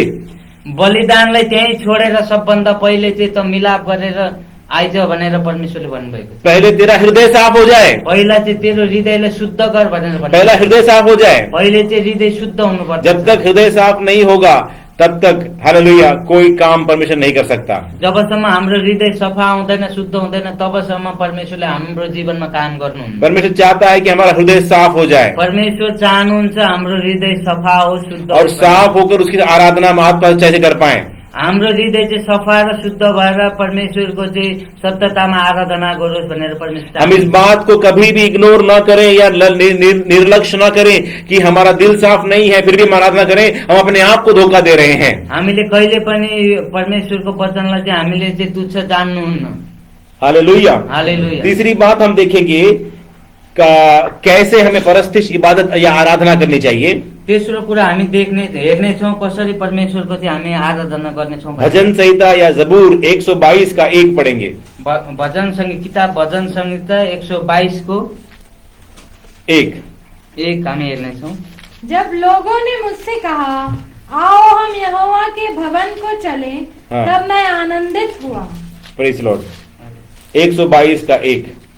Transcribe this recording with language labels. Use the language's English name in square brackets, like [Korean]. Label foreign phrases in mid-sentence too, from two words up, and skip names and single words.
[Nepali] बलिदानलाई त्यही छोडेर सबभन्दा पहिले चाहिँ त मिलाप गरेर आइज भनेर परमेश्वरले भन्नुभएको। [Hindi] पहले तेरा हृदय साफ हो जाए, [Nepali] पहिला चाहिँ तेरो हृदयलाई शुद्ध कर भनेर भन्नु। [Hindi] पहला हृदय साफ हो जाए, [Nepali] पहिले चाहिँ हृदय शुद्ध हुनुपर्छ। [Hindi] जब तक हृदय साफ नहीं होगा तब तक हालेलुया कोई काम परमेश्वर नहीं कर सकता। [Nepali] जबसम्म हाम्रो हृदय सफा हुँदैन, शुद्ध हुँदैन, तबसम्म परमेश्वरले हाम्रो जीवनमा काम गर्नुहुन्छ। [Hindi] परमेश्वर चाहता है कि हमारा हृदय साफ हो जाए, [Nepali] परमेश्वर चाहनुहुन्छ हाम्रो हृदय सफा हो, शुद्ध [Hindi] और साफ होकर उसकी आराधना हम आत्मा सच्चाई से कर पाए। [Nepali] हाम्रो हृदय चाहिँ सफा र शुद्ध भएर परमेश्वरको चाहिँ सत्यतामा आराधना गरोस् भनेर परमेश्वर। [Hindi] हम इस बात को कभी भी इग्नोर न करें या निर्लक्ष्य न करें कि हमारा दिल साफ नहीं है फिर भी हम आराधना करें, हम अपने आप को धोखा दे रहे हैं। [Nepali] हामीले कहिले पनि परमेश्वरको वचनलाई चाहिँ हामीले चाहिँ तुच्छ जान्नुहुन्न। हालेलुया, हालेलुया। [Hindi] तीसरी बात हम देखेंगे कैसे हमें परस्तिश इबादत या आराधना करनी चाहिए। [Nepali] तेस्रो कुरा हामी हेर्नेछौँ कसरी परमेश्वरको चाहिँ हामी आराधना गर्नेछौँ। [Hindi] भजन संहिता या जबूर 122 का 1 पढ़ेंगे। [Nepali] भजन संहिता, किताब भजन संहिता 122 को 1 हामी हेर्नेछौँ। [Hindi] जब लोगों ने मुझसे कहा आओ हम यहोवा के भवन को चले, तब मैं आनंदित हुआ। [English] praise Lord. 122 का 1।